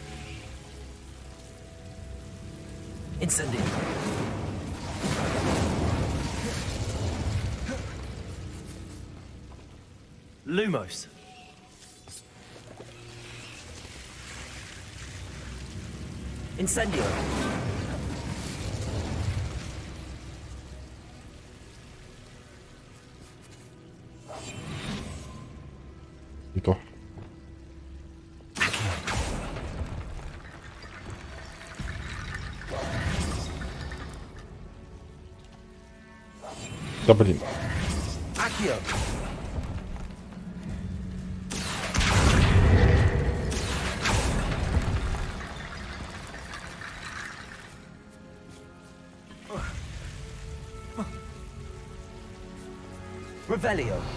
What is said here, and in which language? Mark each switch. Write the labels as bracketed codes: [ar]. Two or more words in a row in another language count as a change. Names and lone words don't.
[ru] Incendio. Lumos. Incendio. Не то. Да блин. Accio. Revelio.